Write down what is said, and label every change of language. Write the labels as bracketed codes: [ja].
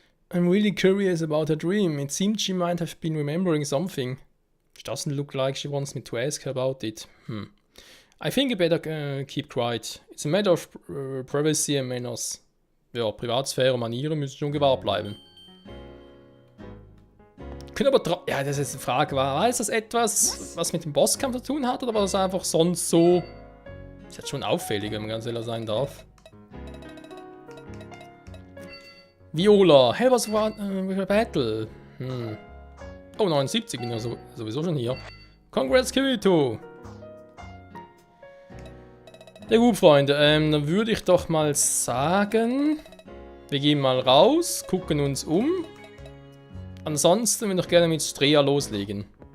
[en] I'm really curious about her dream. It seemed she might have been remembering something. She doesn't look like she wants me to ask her about it. I think I better keep quiet. It's a matter of privacy and manners. [de] Ja, Privatsphäre und Manieren müssen schon gewahrt bleiben. Können aber ja, das ist jetzt die Frage, war das etwas, was mit dem Bosskampf zu tun hat, oder war das einfach sonst so... Ist jetzt schon auffällig, wenn man ganz ehrlich sein darf. [en] Viola, help us with a battle. [de] Oh, 79, bin ja sowieso schon hier. [en] Congrats, [de] Kirito! Ja gut, Freunde, dann würde ich doch mal sagen, wir gehen mal raus, gucken uns um. Ansonsten würde ich gerne mit Strea loslegen.